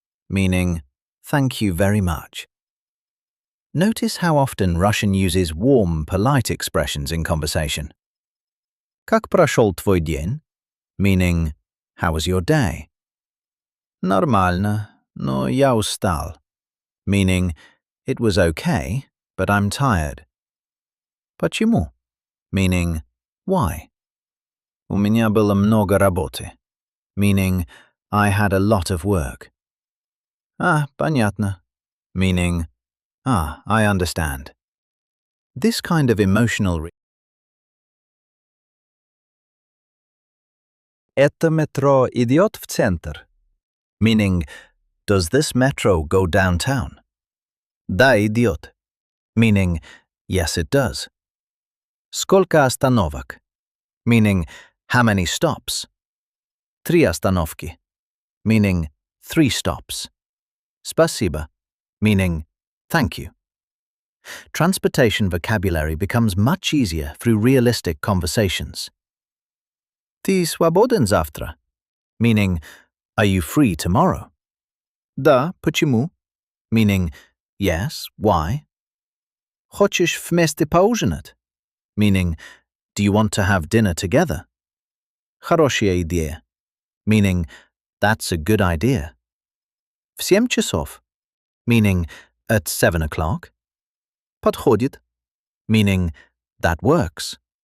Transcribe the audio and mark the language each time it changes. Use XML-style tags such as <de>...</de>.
<en>Meaning, thank you very much. Notice how often Russian uses warm, polite expressions in conversation.</en> <ru>Как прошел твой день?</ru> <en>Meaning, how was your day?</en> <ru>Нормально, но я устал.</ru> <en>Meaning, it was okay, but I'm tired.</en> <ru>Почему?</ru> <en>Meaning, why?</en> <ru>У меня было много работы.</ru> <en>Meaning, I had a lot of work.</en> <ru>Понятно.</ru> <en>Meaning, I understand. This kind of emotional</en> <ru>Это метро идет в центр?</ru> <en>Meaning, does this metro go downtown?</en> <ru>Да, идет.</ru> <en>Meaning, yes, it does.</en> <ru>Сколько остановок?</ru> <en>Meaning, how many stops?</en> <ru>Три остановки.</ru> <en>Meaning, 3 stops.</en> <ru>Спасибо.</ru> <en>Meaning, thank you. Transportation vocabulary becomes much easier through realistic conversations.</en> <ru>Ты свободен завтра?</ru> <en>Meaning, are you free tomorrow?</en> <ru>Да, почему?</ru> <en>Meaning, yes, why?</en> <ru>Хочешь вместе поужинать?</ru> <en>Meaning, do you want to have dinner together?</en> <ru>Хорошая идея.</ru> <en>Meaning, that's a good idea.</en> <ru>В 7 часов?</ru> <en>Meaning, at 7 o'clock.</en> <ru>Подходит.</ru> <en>Meaning, that works.</en>